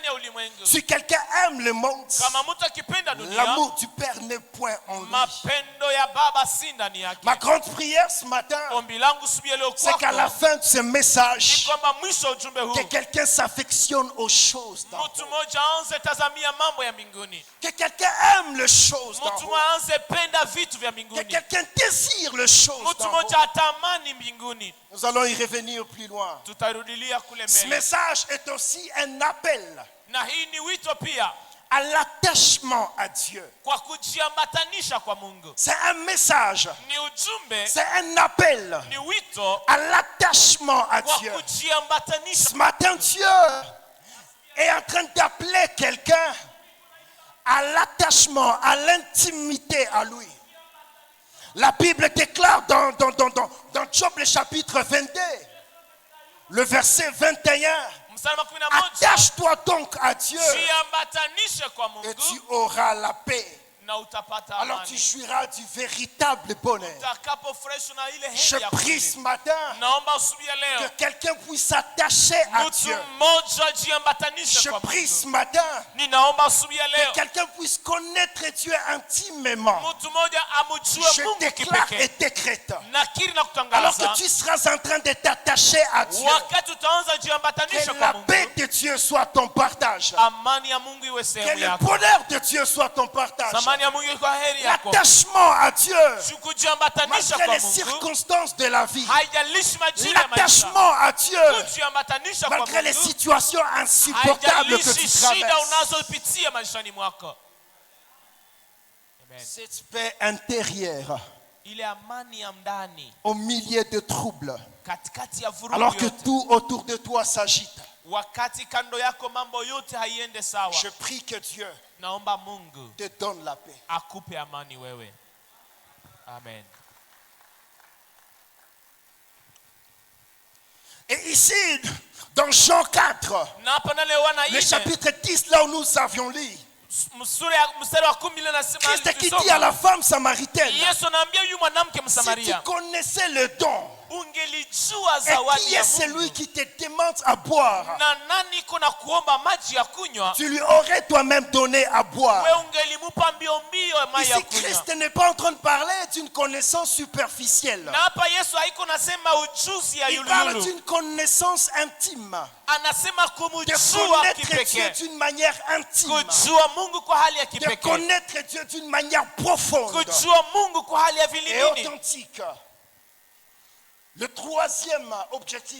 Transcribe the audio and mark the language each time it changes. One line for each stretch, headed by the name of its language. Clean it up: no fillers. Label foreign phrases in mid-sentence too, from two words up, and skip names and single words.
Swahili: ulimwengu.
French: Si quelqu'un aime le monde,
Swahili: Kama mtu akipenda dunia,
French: l'amour du Père n'est point en lui.
Swahili: mapendo ya baba si ndani yake.
French: Ma grande prière ce matin,
Swahili: Ombi langu siku ya leo
French: c'est qu'à la
Swahili: kwako
French: fin de ce
Swahili: ni
French: message,
Swahili: kwamba mwisho wa ujumbe huu
French: que quelqu'un s'affectionne aux choses d'en haut.
Swahili: mtu mmoja aanze tazamia mambo ya mbinguni.
French: Que quelqu'un aime les choses d'en
Swahili: Mtu
French: haut.
Swahili: mmoja aanze penda vitu vya
French: Que
Swahili: mbinguni.
French: quelqu'un désire les choses
Swahili: Mtu
French: d'en haut.
Swahili: mmoja atamani mbinguni.
French: Nous allons y revenir plus loin.
Swahili: Tutarudilia kule
French: Ce
Swahili: mbele.
French: message est aussi un appel
Swahili: Na hii ni wito pia
French: à l'attachement à Dieu.
Swahili: kwa kujiambatanisha kwa Mungu.
French: C'est un message,
Swahili: Ni ujumbe,
French: c'est un appel
Swahili: ni wito
French: à l'attachement à
Swahili: kwa
French: Dieu.
Swahili: kujiambatanisha.
French: Ce matin, Dieu est en train d'appeler quelqu'un à l'attachement, à l'intimité à lui. La Bible déclare dans Job le chapitre 22, le verset 21,
Swahili: Mstari wa 11,
French: attache-toi donc à Dieu
Swahili: jiambatanishe kwa
French: et tu
Swahili: Mungu
French: auras la paix.
Swahili: na utapata
French: Alors tu
Swahili: amani.
French: jouiras du véritable bonheur.
Swahili: Utakapofurahishwa na ile
French: Je
Swahili: heri ya
French: prie ce
Swahili: kweli.
French: matin
Swahili: Naomba asubuhi ya
French: que
Swahili: leo
French: quelqu'un puisse s'attacher à
Swahili: mtu
French: Dieu.
Swahili: mmoja jiambatanishe
French: Je
Swahili: kwa
French: prie ce
Swahili: Mungu.
French: matin
Swahili: Ninaomba asubuhi ya
French: que
Swahili: leo
French: quelqu'un puisse connaître Dieu intimement.
Swahili: mtu mmoja amjue
French: Je
Swahili: Mungu
French: déclare et
Swahili: kipekee.
French: décrète.
Swahili: Nakiri na
French: Alors
Swahili: kutangaza
French: que tu seras en train de t'attacher à Dieu,
Swahili: wakati utaanza jiambatanisha
French: que
Swahili: kwa
French: la
Swahili: Mungu,
French: paix de Dieu soit ton partage.
Swahili: amani ya Mungu iwe
French: Que
Swahili: sehemu
French: le
Swahili: yako.
French: bonheur de Dieu soit ton partage.
Swahili: Amani ya Mungu iwe kwa heri yako.
French: L'attachement à Dieu,
Swahili: Kujiambatanisha
French: malgré
Swahili: kwa
French: les
Swahili: Mungu
French: circonstances de la vie.
Swahili: haijalishi majira ya maisha.
French: L'attachement à Dieu,
Swahili: Kujiambatanisha kwa
French: malgré les
Swahili: Mungu
French: situations insupportables que
Swahili: haijalishi
French: tu
Swahili: shida
French: traverses.
Swahili: unazopitia maishani mwako.
French: Amen. Cette paix intérieure,
Swahili: Ile amani ya ndani
French: au milieu de troubles,
Swahili: katikati ya vurugu
French: alors que
Swahili: yote,
French: tout autour de toi s'agite.
Swahili: wakati kando yako mambo yote haiende sawa,
French: Je prie que Dieu
Swahili: naomba Mungu
French: te donne la paix.
Swahili: akupe amani wewe.
French: Amen. Et ici, dans Jean 4,
Swahili: Na hapa na leo wana
French: le
Swahili: ine
French: chapitre 10, là où nous avions lu,
Swahili: mstari wa 10 nasema
French: Christ qui dit à la femme samaritaine,
Swahili: Yesu anaambia huyu mwanamke
French: si tu
Swahili: Msamaria,
French: connaissais le don,
Swahili: ungelijua
French: et
Swahili: zawadi
French: qui
Swahili: ya
French: est celui
Swahili: Mungu
French: qui te demande à boire,
Swahili: na nani iko na kuomba maji ya kunywa,
French: tu lui aurais toi-même donné à boire.
Swahili: we ungelimupa mbio mbio maji ya
French: Ici,
Swahili: kunywa.
French: Christ n'est pas en train de parler d'une connaissance superficielle.
Swahili: Na hapa Yesu haiko nasema ujuzi ya
French: Il parle
Swahili: yuluyulu,
French: d'une connaissance intime.
Swahili: anasema
French: De
Swahili: kumjua
French: connaître Dieu
Swahili: kipekee,
French: d'une manière intime.
Swahili: kujua Mungu kwa hali ya
French: De
Swahili: kipekee,
French: connaître Dieu d'une manière profonde
Swahili: kujua Mungu kwa hali ya
French: et
Swahili: vilindini.
French: authentique. Le troisième objectif